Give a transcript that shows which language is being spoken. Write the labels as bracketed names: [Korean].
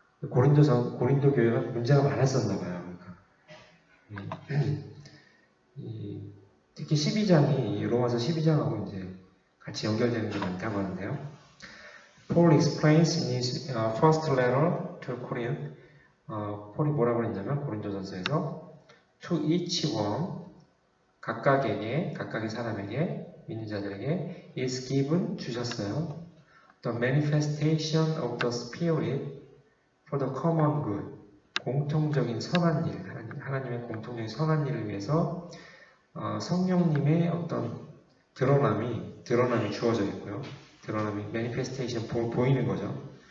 [Korean] 고린도 교회가 문제가 많았었나 봐요. 그러니까 특히 12장이 로마서 12장하고 이제 같이 연결되는 게 많다고 하는데요. [English] Paul explains in his first letter to Corinth. [Korean] 폴이 뭐라고 그랬냐면 고린도전서에서 [English] to each one [Korean] 각각의 사람에게 믿는 자들에게 [English] is given [Korean] 주셨어요. [English] The manifestation of the Spirit for the common good. [Korean] 공통적인 선한 일, 하나님의 공통적인 선한 일을 위해서 성령님의 어떤 드러남이 주어져 있고요. 드러남이 manifestation 보이는 거죠.